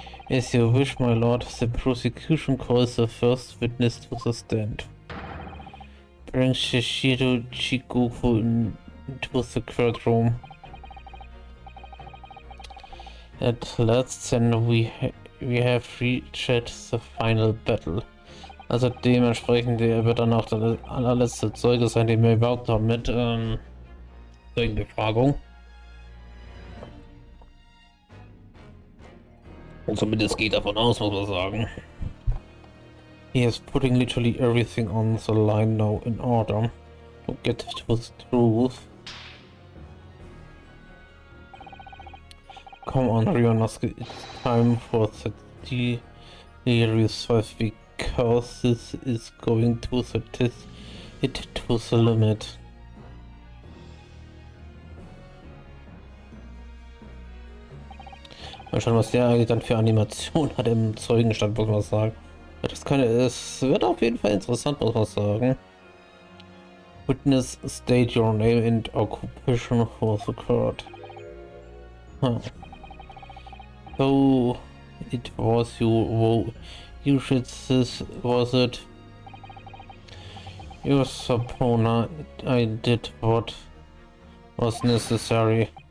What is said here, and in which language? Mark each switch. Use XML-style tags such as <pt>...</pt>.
<en>As you wish, my lord, the prosecution calls the first witness to the stand. Bring Shishiro Chikoku into the courtroom. At last, then we have reached the final battle.</en> <de>Also dementsprechend, der wird dann auch der allerletzte Zeuge sein, den wir überhaupt haben mit Zeugenbefragung. Und zumindest geht davon aus, muss man sagen.</de> <en>He is putting literally everything on the line now in order to get to the truth. Come on, Ryonosuke, it's time for the resolve, because this is going to test it to the limit.</en> <de>Mal schauen, was der eigentlich dann für Animation hat im Zeugenstand, muss man sagen. Es wird auf jeden Fall interessant, muss man sagen.</de> <en>Witness, state your name and occupation for the court. Huh. So, it was you should this, was it? You supposer I did what was necessary.</en>